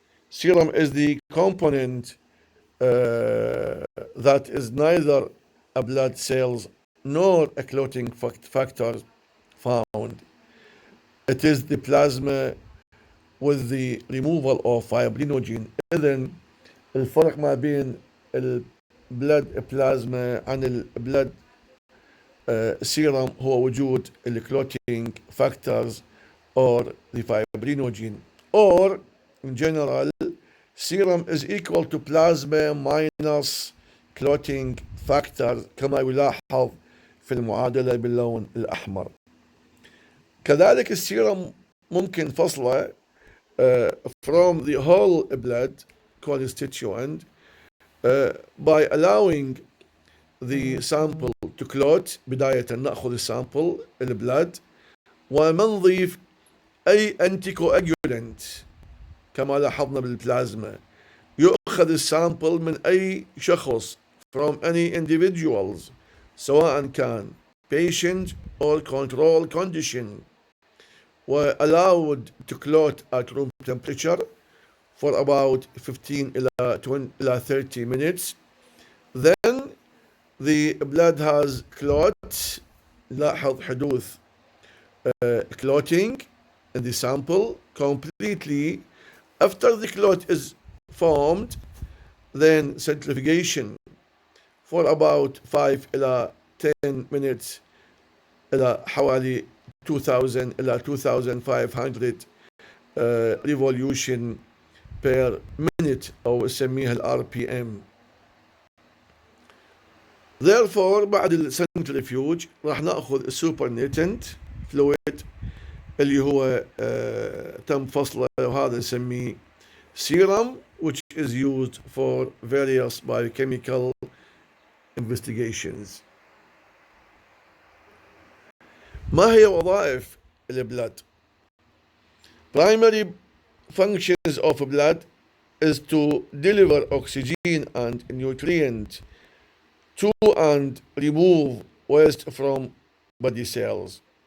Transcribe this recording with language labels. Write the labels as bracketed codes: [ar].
[en] Serum is the component that is neither a blood cells nor a clotting factor found. It is the plasma with the removal of fibrinogen. [ar] إذن الفرق ما بين البلد بلازما عن البلد serum هو وجود الكلوتينج [en] factors or the fibrinogen. Or in general, serum is equal to plasma minus clotting factor [ar] كما يلاحظ في المعادلة باللون الأحمر. كذلك السيرم ممكن فصله [en] from the whole blood constituent by allowing the sample to clot. [ar] بداية نأخذ السامبل البلد وما نضيف أي anticoagulant كما لاحظنا بالبلازما. يؤخذ السامبل من أي شخص [en] from any individuals [ar] سواء كان [en] patient or control condition were allowed to clot at room temperature for about 15 [ar] إلى [en] 30 minutes. Then the blood has clot. [ar] لاحظ حدوث [en] clotting in the sample completely. After the clot is formed, then centrifugation for about 5 [ar] إلى [en] 10 minutes [ar] إلى حوالي [en] 2000 إلى 2500 revolution per minute [ar] أو نسميها ال [en] RPM. Therefore [ar] بعد السنترفيوج راح ناخذ السوبرنيتنت فلويد اللي هو تم فصله وهذا نسميه [en] serum, which is used for various biochemical investigations. [ar] ما هي وظائف البلاد؟ [en] Primary functions of blood is to deliver oxygen and nutrient to and remove waste from body cells.